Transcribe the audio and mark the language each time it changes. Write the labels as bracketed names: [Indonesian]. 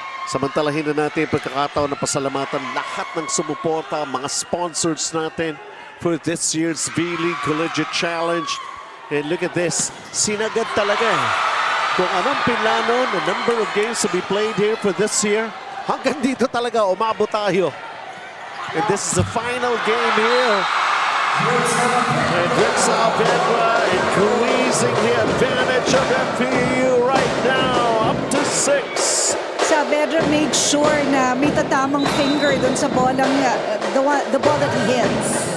[Filipino] Samantalahin na natin pagkakataon na pasalamatan lahat ng sumuporta, mga sponsors natin [English] for this year's V-League Collegiate Challenge. And look at this, [Filipino] sinagad talaga kung anong pinlano, [English] the number of games to be played here for this year. [Filipino] Hanggang dito talaga umabot tayo. [English] And this is the final game here. And Rick Saavedra increasing the advantage of FEU right now, up to 6. Saavedra made sure [Filipino] na may tatamang finger dun sa bolang, [English] the ball that he hits.